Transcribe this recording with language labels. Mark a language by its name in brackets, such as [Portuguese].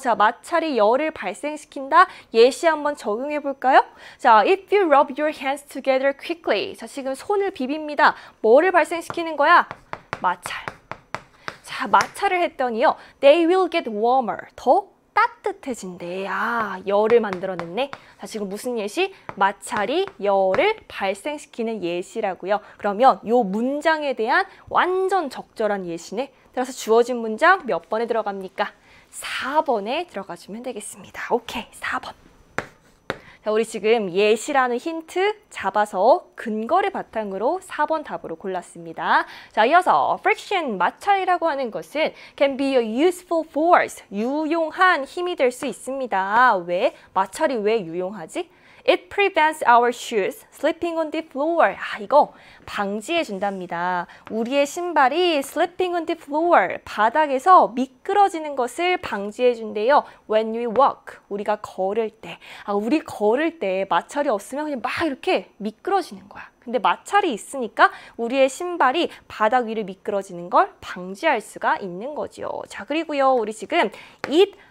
[Korean] 자, 마찰이 열을 발생시킨다. 예시 한번 적용해 볼까요? [English] 자, if you rub your hands together quickly. [Korean] 자, 지금 손을 비빕니다. 뭐를 발생시키는 거야? 마찰. 자, 마찰을 했더니요. [English] They will get warmer. [Korean] 더 따뜻해진대. 열을 만들어냈네. 자, 지금 무슨 예시? 마찰이 열을 발생시키는 예시라고요. 그러면 이 문장에 대한 완전 적절한 예시네. 따라서 주어진 문장 몇 번에 들어갑니까? 4번에 들어가주면 되겠습니다. 오케이, 4번. 자, 우리 지금 예시라는 힌트 잡아서 근거를 바탕으로 4번 답으로 골랐습니다. 자, 이어서 friction, 마찰이라고 하는 것은 [English] can be a useful force, [Korean] 유용한 힘이 될 수 있습니다. 왜? 마찰이 왜 유용하지? [English] It prevents our shoes slipping on the floor. [Korean] 이거 방지해 준답니다. 우리의 신발이 [English] slipping on the floor, [Korean] 바닥에서 미끄러지는 것을 방지해 준대요. [English] When we walk, [Korean] 우리가 걸을 때. 우리 걸을 때 마찰이 없으면 그냥 막 이렇게 미끄러지는 거야. 근데 마찰이 있으니까 우리의 신발이 바닥 위를 미끄러지는 걸 방지할 수가 있는 거죠. 자, 그리고요, 우리 지금 it